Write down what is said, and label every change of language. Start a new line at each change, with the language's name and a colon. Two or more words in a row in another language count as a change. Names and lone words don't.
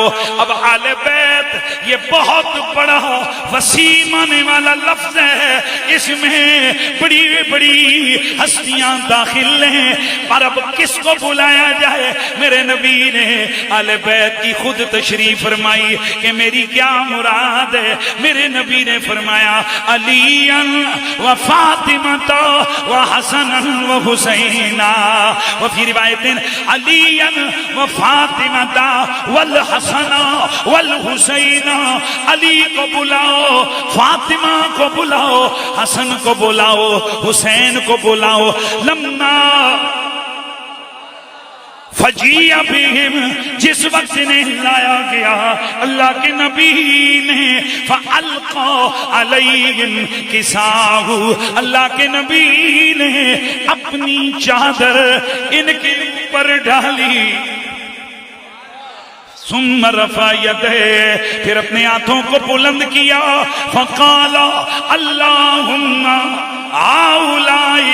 Urdu: اب اہل بیت یہ بہت بڑا وسیع معنی والا لفظ ہے، اس میں بڑی بڑی ہستیاں داخل ہیں، پر اب کس کو بلایا جائے؟ میرے نبی نے اہل بیت کی خود تشریف فرمائی کہ میری کیا مراد ہے۔ میرے نبی نے فرمایا علی و فاطمہ و حسن و حسین،
Arabic: وفي روایت
Urdu: علی و فاطمہ والحسن والحسین، علی کو بلاؤ، فاطمہ کو بلاؤ، حسن کو بلاؤ، حسین کو بلاؤ۔
Arabic: لما فجیع بہم،
Urdu: جس وقت نے لایا گیا اللہ کے نبی نے،
Arabic: فَأَلْقَى عَلَيْهِمْ كِسَاهُ،
Urdu: اللہ کے نبی نے اپنی چادر ان کے اوپر ڈالی،
Arabic: ثم رفع یدہ،
Urdu: پھر اپنے ہاتھوں کو بلند کیا،
Arabic: فقال اللہم آولائی